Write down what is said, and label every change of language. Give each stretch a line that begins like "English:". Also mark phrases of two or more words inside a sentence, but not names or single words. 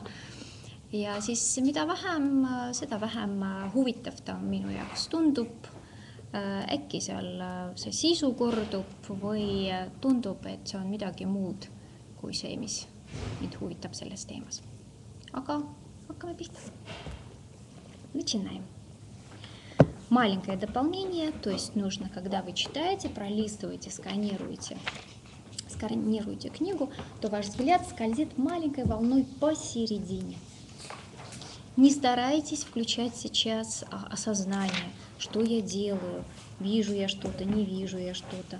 Estonian: Ja siis mida vähem, seda vähem huvitav ta minu jaoks tundub. Äkki seal see sisu kordub või tundub, et see on midagi muud kui see, mis mind huvitab selles teemas. Aga hakkame pihta.
Russian: Начинаем. Маленькое дополнение, то есть нужно, когда вы читаете, пролистываете, сканируете книгу, то ваш взгляд скользит маленькой волной посередине. Не старайтесь включать сейчас осознание, что я делаю, вижу я что-то, не вижу я что-то.